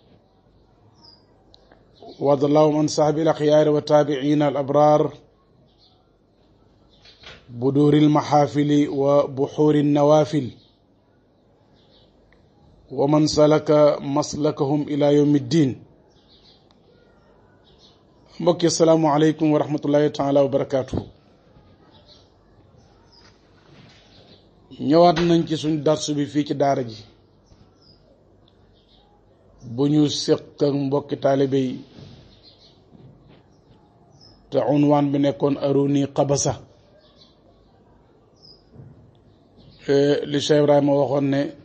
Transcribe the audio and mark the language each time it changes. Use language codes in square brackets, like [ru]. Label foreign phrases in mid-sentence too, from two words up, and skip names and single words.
[ar] وارض اللهم عن صحب الأخيار والتابعين الأبرار بدور المحافل وبحور النوافل ومن سلك مسلكهم إلى يوم الدين. mbokki السلام عليكم و رحمة الله تعالى و بركاته. [wo] ñëwaat nañ ci suñ darsu bi fii ci daara ji bu ñu séq ak mbokki taalibe yi te unwaan bi nekkoon aruni qabasa li Cheikh Ibrahima waxoon ne